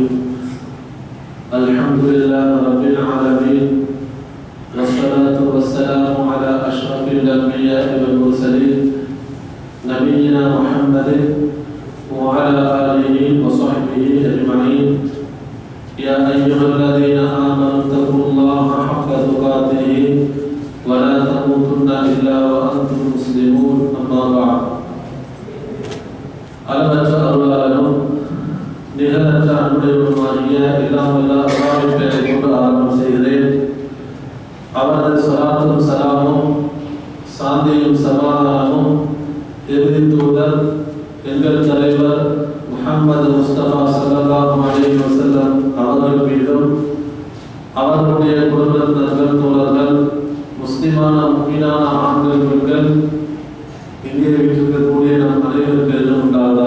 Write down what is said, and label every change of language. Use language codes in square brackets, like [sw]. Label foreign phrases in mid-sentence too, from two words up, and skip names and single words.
[ar] الحمد لله رب العالمين، والصلاة والسلام على أشرف الأنبياء والمرسلين نبينا محمد وعلى آله وصحبه أجمعين. يا أيها الذين آمنوا اتقوا الله حق تقاته ولا تموتن إلا وأنتم مسلمون. أما بعد. [ta] அளவற்ற அருளாளனும் நிகழற்ற அன்புடையவனுமாகிய எல்லாம் வல்ல அல்லாஹ்வின் பெயரை கொண்டு ஆரம்பம் செய்கிறேன். அவரது ஸலாத்தும் ஸலாமும் சாந்தியும் சமாதானமும் இறுதி தூதர் எங்கள் தலைவர் முஹம்மது முஸ்தபா [ar] صلى الله عليه وسلم [ta] அவர்கள் மீதும் அவர்களுடைய குடும்பத்தினர்கள் தோழர்கள் முஸ்லிமான முஃமினான ஆண்கள் பெண்கள் இங்கே வீட்டிற்கக்கூடிய நம் அனைவருக்கு உண்டாவதாக.